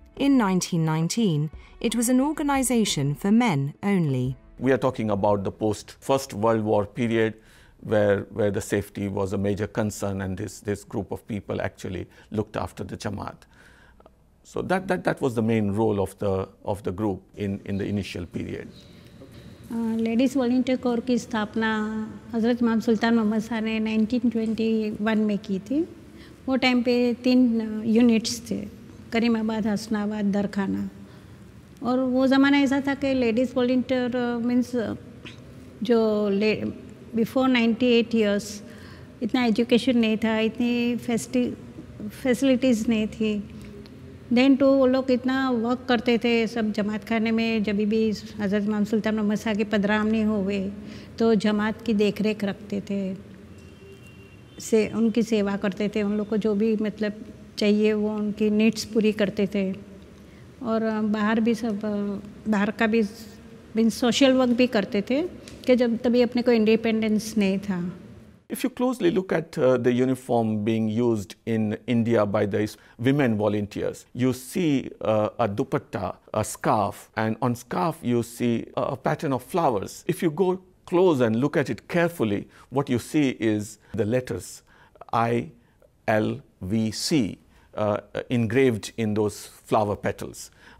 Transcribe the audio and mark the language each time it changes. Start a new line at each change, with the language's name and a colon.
English: In 1919, it was an organization for men only. We are talking about the post-First World War period, where the safety was a major concern, and this group of people actually looked after the Jamaat. So that was the main role of the group in the initial period.
Hindi: Ladies volunteer core की स्थापना हज़रत इमाम सुल्तान मोहम्मद शाह ने 1921 में की थी। वो time पे 3 यूनिट्स थे, करीमाबाद, हसनाबाद, दरखाना। और वो ज़माना ऐसा था कि लेडीज़ वॉलंटियर मीन्स जो
English: before 98 years
Hindi: इतना एजुकेशन नहीं था, इतनी फैसिलिटीज़ नहीं थी। देन टू वो लोग इतना वर्क करते थे सब जमात खाने में। जब भी हज़रत इमाम सुल्तान मोहम्मद शाह की पदरामनी हुए तो जमात की देख रेख रखते थे, उनकी सेवा करते थे, उन लोग को जो भी मतलब चाहिए वो उनकी नीड्स पूरी करते थे। और बाहर भी सब बाहर का भी सोशल वर्क भी करते थे कि जब तभी अपने को इंडिपेंडेंस नहीं था।
English: If you closely look at the uniform being used in India by the women volunteers, you see a dupatta, a scarf, and on scarf you see a pattern of flowers. If you go close and look at it carefully, what you see is the letters ILVC engraved in those flower petals.